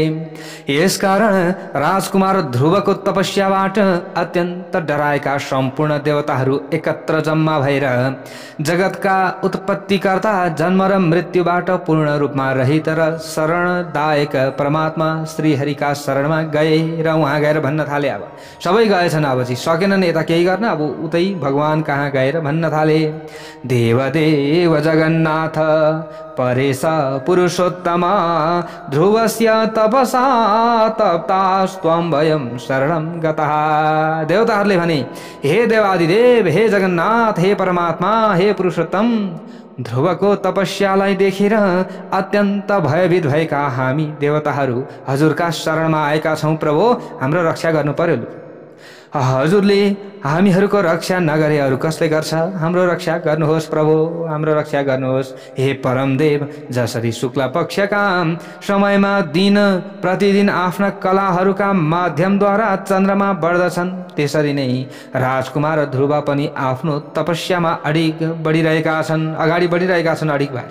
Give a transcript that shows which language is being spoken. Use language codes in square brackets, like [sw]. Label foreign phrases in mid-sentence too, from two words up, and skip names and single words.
[ne] यसकारण राजकुमार ध्रुवको तपस्याबाट अत्यन्त डराएका सम्पूर्ण देवताहरू एकत्र जम्मा भएर जगतका उत्पत्तिकर्ता, जन्म र मृत्युबाट पूर्ण रूपमा रहित र शरणदायक परमात्मा श्रीहरिका शरणमा गए र उहाँ गएर भन्न थाले। अब सबै गएछन्, अब चाहिँ सकेनन् यता केही गर्न, अब उतै भगवान कहाँ गएर भन्न थाले, [sa] देवदेव जगन्नाथ परेश पुरुषोत्तम ध्रुवस्य तपसा तप्तास्त्वं वयं शरणं गतः। [ne] देवताहरूले भने, हे देवादिदेव, हे जगन्नाथ, हे परमात्मा, हे पुरुषोत्तम, ध्रुवको तपस्यालाई देखेर अत्यन्त भयभीत भएका हामी देवताहरू हजुरका शरणमा आएका छौँ। प्रभु, हाम्रो रक्षा गर्नु पर्यो। हजुरले हामीहरूको रक्षा नगरे अरू कसले गर्छ? हाम्रो रक्षा गर्नुहोस् प्रभु, हाम्रो रक्षा गर्नुहोस्। हे परमदेव, जसरी शुक्ल पक्षका समयमा दिन प्रतिदिन आफ्ना कलाहरूका माध्यमद्वारा चन्द्रमा बढ्दछन्, त्यसरी नै राजकुमार ध्रुव पनि आफ्नो तपस्यामा अडिग अगाडि बढिरहेका छन् अडिग भएर।